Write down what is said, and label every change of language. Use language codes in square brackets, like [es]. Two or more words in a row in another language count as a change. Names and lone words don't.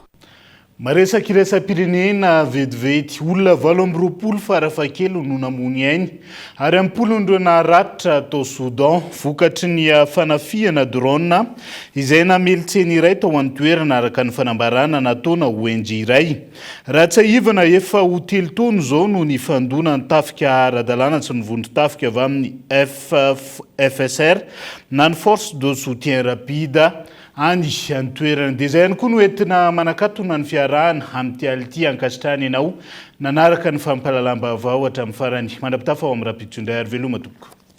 [mg] Maresaky iresa-pirenena vetivety olona 20 farafakely no namony ainy ary ampolondro naharatra tao Soudan vokatry ny fanafiana drone izay namelitseny iray tao amin'ny toerana araka ny fanambarana nataona ONG iray. Ratsaivana efa ho 3 taona zao no ny fandona ny tafika ara-dalàna sy ny vondron-tafika avy amin'ny FSR na ny [fr] force de soutien rapide [mg] any antoerana dia zay ihany koa no entina manakatona ny fiarahana amin'ny ality ankasitrahany ianao nanaraka ny fampahalalam-baovao hatramin'ny farany mandrapitafa ao amin'ny rapitondray ary veloma tompoko.